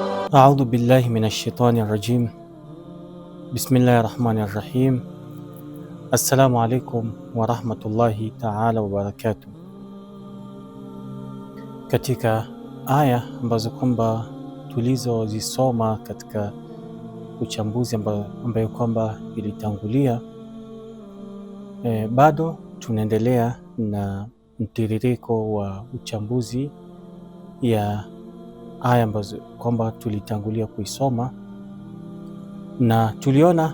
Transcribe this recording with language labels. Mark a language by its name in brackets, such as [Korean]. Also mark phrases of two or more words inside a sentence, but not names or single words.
[Arabic] أعوذ بالله من الشيطان الرجيم بسم الله الرحمن الرحيم. السلام عليكم ورحمة الله تعالى وبركاته. [Swahili] Katika aya ambazo kwamba tulizozisoma katika uchambuzi ambayo kwamba ilitangulia, bado tunaendelea na mtiririko wa uchambuzi ya aya ambazo kwamba tulitangulia kuisoma, na tuliona